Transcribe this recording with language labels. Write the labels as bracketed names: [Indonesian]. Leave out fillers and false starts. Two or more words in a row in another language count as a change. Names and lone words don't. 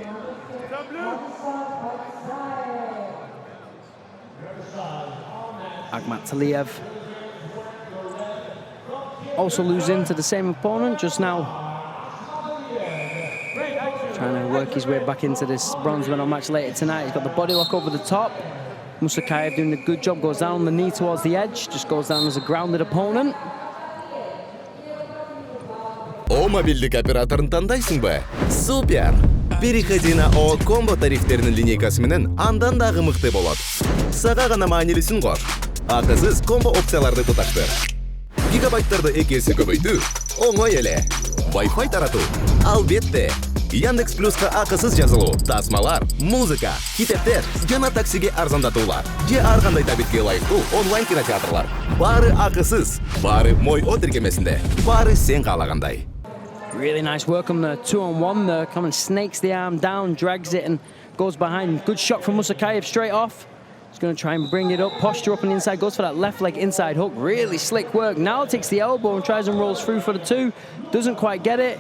[English] Akmatalia also losing to the same opponent just now. Trying to work his way back into this bronze medal match later tonight. He's got the body lock over the top. Musukаев doing a good job, goes down on the knee towards the edge, just goes down as a grounded opponent. [Kyrgyz] О мобильдик операторын тандайсың ба? Супер! [Russian] Переходи на [Kyrgyz] О комбо тарифтерінің линейкасы менен андан дагы мыкты болот. Сага гана маанилисин кор. Акысыз комбо опцияларды туташтыр. Гигабайттарды 2 есе көбөйтүү оңой эле. Wi-Fi таратуу албетте. Яндекс Плюска акысыз жазылуу, тасмалар, музыка, китептер, жана таксиге арзандатуулар. Же ар кандай табитке ылайыктуу онлайн кинотеатрлар. Баары акысыз, баары мой о тиркемесинде, баары сен каалагандай. [English] Really nice work on the 2-on-1 there. Come and snakes the arm down, drags it and goes behind. Good shot from Musukаев straight off. He's going to try and bring it up, posture up on the inside, goes for that left leg inside hook. Really slick work. Now takes the elbow and tries and rolls through for the 2. Doesn't quite get it.